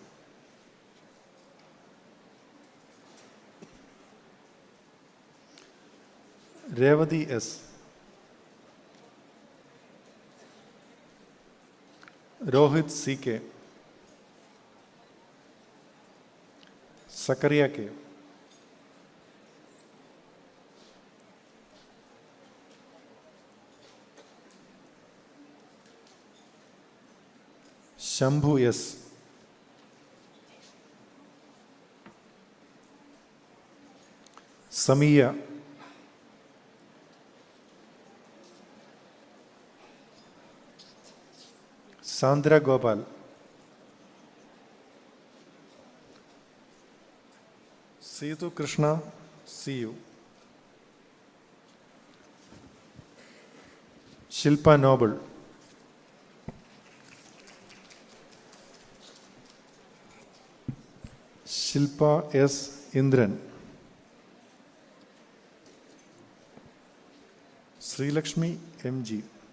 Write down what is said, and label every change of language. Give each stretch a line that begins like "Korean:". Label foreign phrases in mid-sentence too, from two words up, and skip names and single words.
Malayalam: രേവതി എസ്, രോഹിത് സി കെ, Zakaria K. Shambhu S. Samiya. Sandra Gopal. Seetu Krishna,
English: see you.
Malayalam: Shilpa Noble. Shilpa S. Indran. Sri Lakshmi M.G.